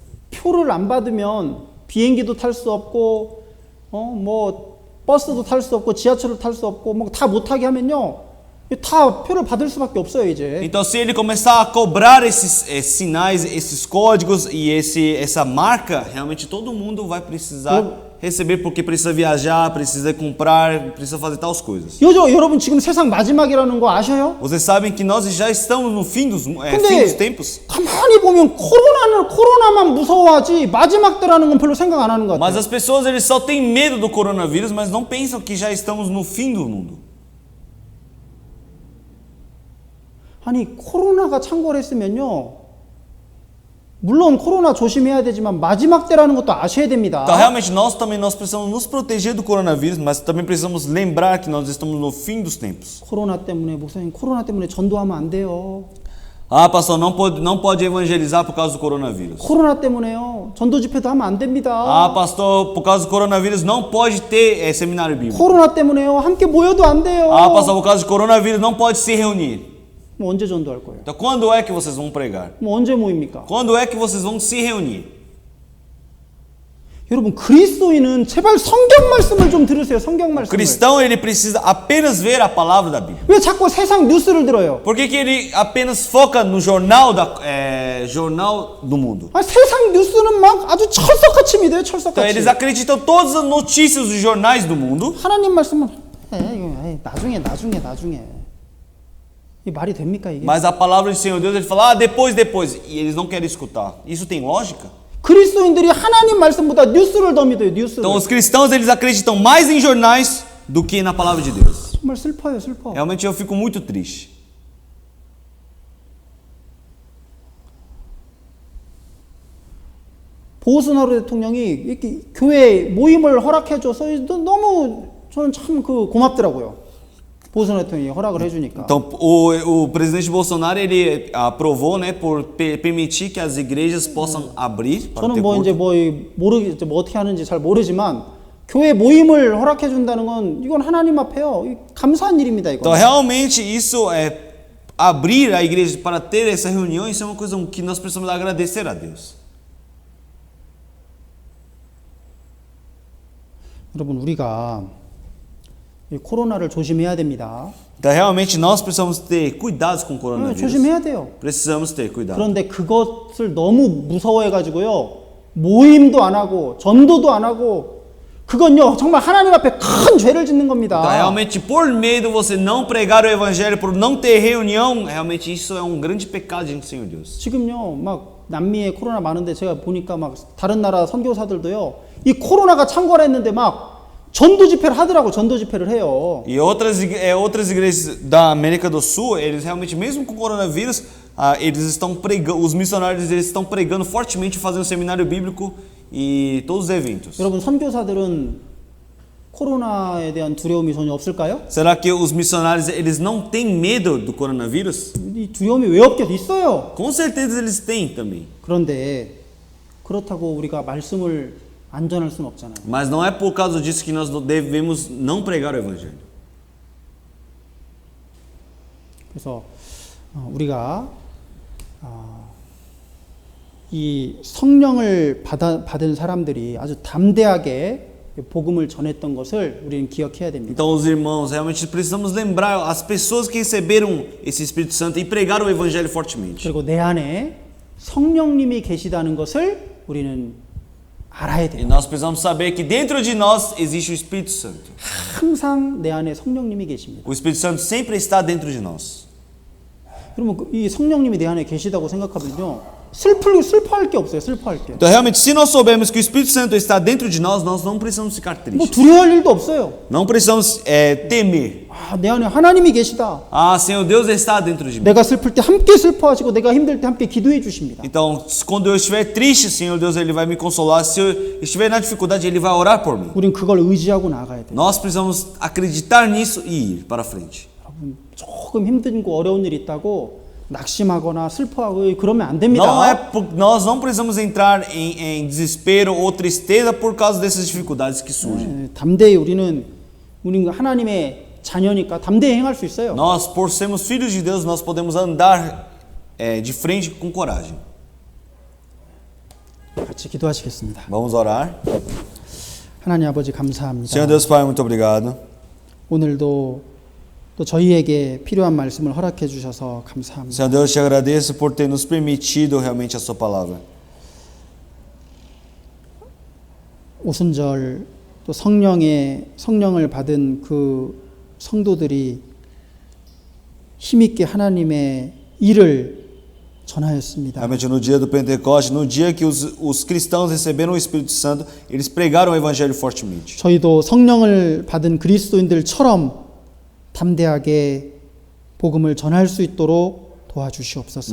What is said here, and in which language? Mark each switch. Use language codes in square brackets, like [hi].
[ko] 표를 안 받으면 비행기도 탈 수 없고 뭐 버스도 탈 수 없고 지하철을 탈 수 없고 뭐 다 못하게 하면요 다 표를 받을 수밖에 없어요 이제. [pt] Então, se ele começar a cobrar esses sinais, esses códigos e essa marca, realmente todo mundo vai precisar receber porque precisa viajar, precisa comprar, precisa fazer tais coisas. [ko] 여러분 지금 세상 마지막이라는 거 아셔요? [pt] Vocês sabem que nós já estamos no fim dos tempos? [ko] 가만히 보면 코로나만 무서워하지 마지막 때라는 건 별로 생각 안 하는 것 [pt] Mas [ko] 같아요. [pt] as pessoas eles só têm medo do coronavírus, mas não pensam que já estamos no fim do mundo. [ko] 아니 코로나가 창궐 했으면요 물론 코로나 조심해야 되지만 마지막 때라는 것도 아셔야 됩니다. [pt] Então, realmente, nós precisamos nos proteger do coronavírus, mas também precisamos lembrar que nós estamos no fim dos tempos. [ko] 코로나 때문에 전도하면 안 돼요. [pt] Ah, pastor, não pode evangelizar por causa do coronavírus. [ko] 코로나 때문에요 전도 집회도 하면 안 됩니다. [pt] Ah, pastor, por causa do coronavírus não pode ter seminário bíblico. [ko] 코로나 때문에요 함께 모여도 안 돼요. [pt] Ah, pastor, por causa do coronavírus não pode se reunir. [ko] 뭐 언제 전도할 거예요? [pt] Então, quando é que vocês vão pregar? [ko] 뭐 언제 모입니까? [pt] Quando é que vocês vão se reunir? [ko] 여러분 그리스도인은 제발 성경 말씀을 좀 들으세요. 성경 [pt] O [ko] 말씀을. [pt] cristão, ele precisa apenas ver a palavra da Bíblia. [ko] 왜 자꾸 세상 뉴스를 들어요? [pt] Por que que ele apenas foca no jornal jornal do mundo? [ko] 아, 세상 뉴스는 막 아주 철석같이 믿어요. [pt] Então [ko] 철석같이. [pt] eles acreditam todas as notícias dos jornais do mundo. [ko] 하나님 말씀은 이거 나중에. 이 말이 됩니까 이게? [pt] Mas a palavra do Senhor Deus, ele fala, depois. E eles não querem escutar. Isso tem lógica? [ko] 그리스도인들이 하나님 말씀보다 뉴스를 더 믿어요. 뉴스를. [pt] Então os cristãos, eles acreditam mais em jornais do que na palavra de Deus. [ko] 정말 슬퍼요, 슬퍼. [pt] Realmente eu fico muito triste. [ko] 보우스나루 대통령이 이렇게 교회 모임을 허락해줘서 너무 저는 참 고맙더라고요. 보우스나루 대통령이 허락을 해주니까. [pt] Então o presidente Bolsonaro, ele aprovou, né, por permitir que as igrejas possam abrir para [ko] 저는 [pt] ter [ko] 뭐 이제 [pt] culto. [ko] 뭐 어떻게 하는지 잘 모르지만 교회 모임을 허락해 준다는 건 이건 하나님 앞에요. 감사한 일입니다, 이거. [pt] Então realmente isso é abrir a igreja para ter essa reunião, isso é uma coisa que nós precisamos agradecer a Deus. [ko] 여러분 우리가 이 코로나를 조심해야 됩니다. [pt] Então realmente nós precisamos ter cuidados com o coronavírus. [ko] 조심해야 돼요. [pt] Precisamos ter cuidado. [ko] 그런데 그것을 너무 무서워해 가지고요. 모임도 안 하고 전도도 안 하고 그건요 정말 하나님 앞에 큰 죄를 짓는 겁니다. [pt] Então, realmente, por medo você não pregar o evangelho, por não ter reunião, realmente isso é um grande pecado diante do Senhor Deus. [ko] 지금요 막 남미에 코로나 많은데 제가 보니까 막 다른 나라 선교사들도요 이 코로나가 창궐 했는데 막 전도 집회를 하더라고. 전도 집회를 해요. [pt] E outras igrejas da América do Sul, eles realmente, mesmo com o coronavírus, eles estão pregando, os missionários eles estão pregando fortemente, fazendo seminário bíblico e todos os eventos. [ko] 여러분 선교사들은 코로나에 대한 두려움이 전혀 없을까요? [pt] Será que os missionários eles não têm medo do coronavírus? [ko] 이 두려움이 왜 없겠어? 있어요. [pt] Com certeza eles têm também. [ko] 그런데 그렇다고 우리가 말씀을 안 전할 수는 없잖아요. [pt] Mas não é por causa disso que nós devemos não pregar o evangelho. [ko] 그래서 우리가 이 성령을 받은 사람들이 아주 담대하게 복음을 전했던 것을 우리는 기억해야 됩니다. [pt] Então, os irmãos, realmente precisamos lembrar as pessoas que receberam esse Espírito Santo e pregaram o evangelho fortemente. [ko] 그리고 내 안에 성령님이 계시다는 것을 우리는 알아야 [pt] E [ko] 돼요. [pt] nós precisamos saber que dentro de nós existe o Espírito Santo. [ko] 항상 내 안에 성령님이 계십니다. [pt] O Espírito Santo sempre está dentro de nós. [ko] 그러면 이 성령님이 내 안에 계시다고 생각하면요. 슬퍼할 게 없어요. 슬퍼할 게. [pt] Então, realmente, se nós soubermos que o Espírito Santo está dentro de nós, nós não precisamos ficar 뭐 tristes. [ko] 두려워할 일도 없어요. [pt] Não precisamos temer. [ko] 내 안에 하나님이 계시다. [pt] Ah, Senhor Deus está dentro de mim. [ko] 내가 슬플 때 함께 슬퍼하시고 내가 힘들 때 함께 기도해 주십니다. [pt] Então, quando eu estiver triste, Senhor Deus, Ele vai me consolar. Se eu estiver na dificuldade, Ele vai orar por mim. [ko] 우린 그걸 의지하고 나가야 돼요. [pt] Nós precisamos acreditar nisso e ir para frente. [ko] 여러분 조금 힘든 거 어려운 일 있다고 낙심하거나 슬퍼하고 그러면 안 됩니다. [pt] Nós não precisamos entrar em desespero ou tristeza por causa dessas dificuldades que surgem. [ko] 담대히 우리는 하나님의 자녀니까 담대히 행할 수 있어요. [pt] Nós, por sermos filhos de Deus, nós podemos andar de frente com coragem. [ko] 같이 기도하시겠습니다. [pt] Vamos orar. [ko] 하나님 아버지 감사합니다. [pt] Senhor Deus Pai, muito obrigado. [ko] 오늘도 또 저희에게 필요한 말씀을 허락해 주셔서 감사합니다. [pt] Senhor Deus, te agradeço por ter nos permitido realmente a sua palavra. [ko] 오순절 또 성령을 받은 그 성도들이 힘있게 하나님의 일을 전하였습니다. [pt] Realmente no dia do Pentecoste, no dia que os cristãos receberam o Espírito Santo, eles pregaram o evangelho fortemente. [ko] 저희도 성령을 받은 그리스도인들처럼 담대하게 복음을 전할 수 있도록 도와주시옵소서.